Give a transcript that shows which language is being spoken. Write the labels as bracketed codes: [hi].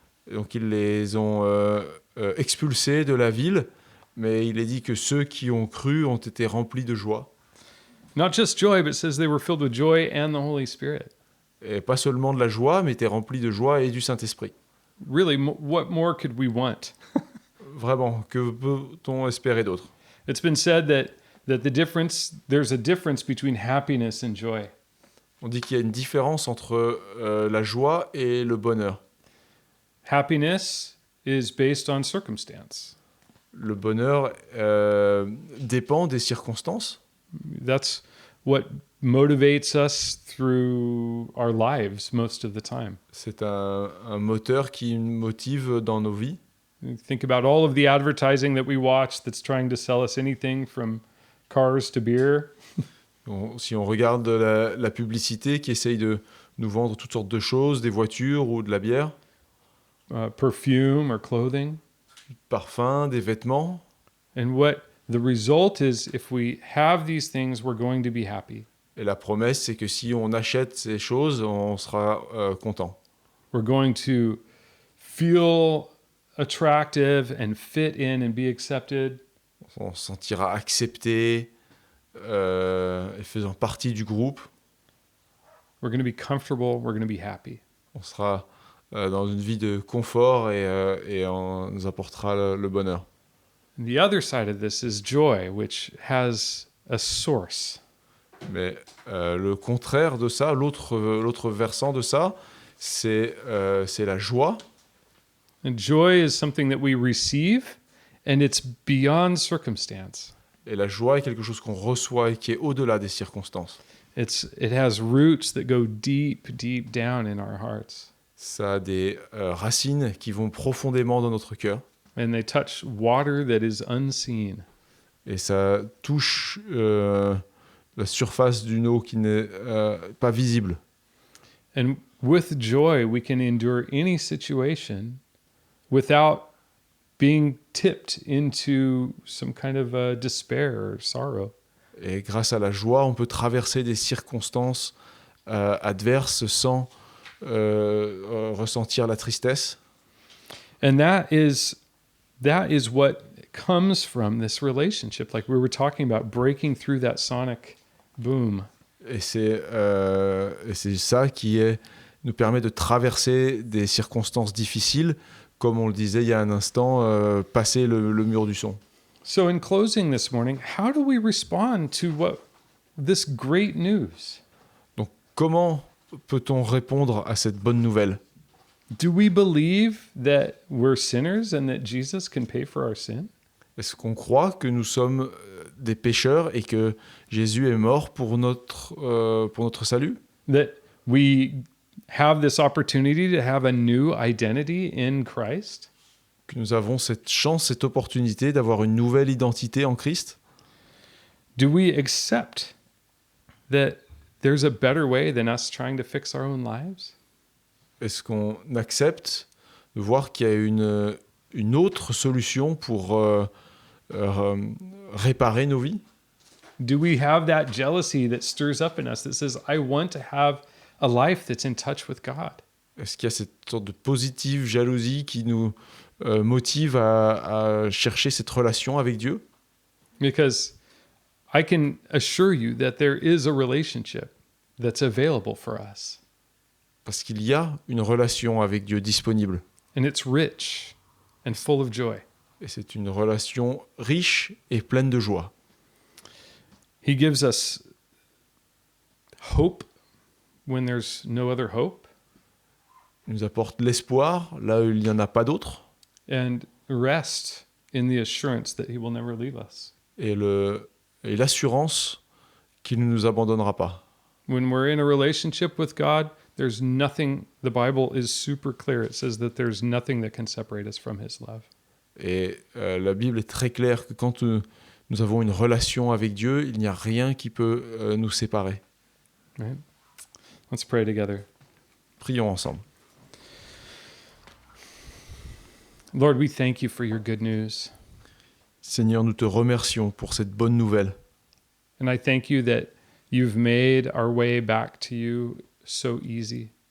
[fr] Et donc ils les ont expulsés de la ville, mais il est dit que ceux qui ont cru ont été remplis de joie. [en] Not just joy, but it says they were filled with joy and the Holy Spirit. [fr] Et pas seulement de la joie, mais étaient remplis de joie et du Saint-Esprit. [en] Really, what more could we want? [fr] Vraiment, que peut-on espérer d'autre? [en] It's been said that there's a difference between happiness and joy. [fr] On dit qu'il y a une différence entre la joie et le bonheur. [en] Happiness is based on circumstance. [fr] Le bonheur dépend des circonstances. [en] That's what motivates us through our lives most of the time. [fr] C'est un moteur qui nous motive dans nos vies. [en] Think about all of the advertising that we watch that's trying to sell us anything from cars to beer. [fr] Si on regarde la publicité qui essaye de nous vendre toutes sortes de choses, des voitures ou de la bière, [en] Perfume or clothing. [fr] parfums, des vêtements, [en] And what the result is, if we have these things, we're going to be happy. [fr] et la promesse c'est que si on achète ces choses, on sera content. [en] We're going to feel attractive and fit in and be accepted. [fr] On se sentira accepté et faisant partie du groupe. [en] We're going to be comfortable. We're going to be happy. [fr] On sera dans une vie de confort et nous apportera le bonheur. [en] And the other side of this is joy, which has a source. [fr] Mais le contraire de ça, l'autre versant de ça, c'est la joie. [en] And joy is something that we receive, and it's beyond circumstance. [fr] Et la joie est quelque chose qu'on reçoit et qui est au-delà des circonstances. [en] It has roots that go deep, deep down in our hearts. [fr] Ça a des racines qui vont profondément dans notre cœur. [en] And they touch water that is unseen. [fr] Et ça touche la surface d'une eau qui n'est pas visible. [en] And with joy, we can endure any situation without being tipped into some kind of despair or sorrow. [fr] Et grâce à la joie, on peut traverser des circonstances adverses sans ressentir la tristesse. [en] And that is what comes from this relationship. Like we were talking about, breaking through that sonic boom. [fr] Et c'est ça qui nous permet de traverser des circonstances difficiles, comme on le disait il y a un instant, passer le mur du son. [en] So in closing this morning, how do we respond to this great news? [fr] Donc comment peut-on répondre à cette bonne nouvelle? [en] Do we believe that we're sinners and that Jesus can pay for our sin? [fr] Est-ce qu'on croit que nous sommes des pécheurs et que Jésus est mort pour notre salut? [en] That we have this opportunity to have a new identity in Christ? [fr] Que nous avons cette chance, cette opportunité d'avoir une nouvelle identité en Christ? [en] Do we accept that there's a better way than us trying to fix our own lives? [fr] Est-ce qu'on accepte de voir qu'il y a une autre solution pour réparer nos vies? [en] Do we have that jealousy that stirs up in us that says, I want to have a life that's in touch with God? [fr] Est-ce qu'il y a cette sorte de positive jalousie qui nous motive à chercher cette relation avec Dieu? [en] Because I can assure you that there is a relationship that's available for us. [fr] Parce qu'il y a une relation avec Dieu disponible. [en] And it's rich and full of joy. [fr] Et c'est une relation riche et pleine de joie. [en] He gives us hope when there's no other hope, [fr] Il nous apporte l'espoir là où il n'y en a pas d'autre. [en] and rest in the assurance that he will never leave us. [fr] Et l'assurance qu'il ne nous abandonnera pas. [en] When we're in a relationship with God, there's nothing, the Bible is super clear. It says that there's nothing that can separate us from his love. [fr] Et la Bible est très claire que quand nous avons une relation avec Dieu, il n'y a rien qui peut nous séparer. [en] Right? Let's pray together. [fr] Prions ensemble. [en] Lord, we thank you for your good news. [fr] Seigneur, nous te remercions pour cette bonne nouvelle. [en] And I thank you that you've made our way back to you so easy.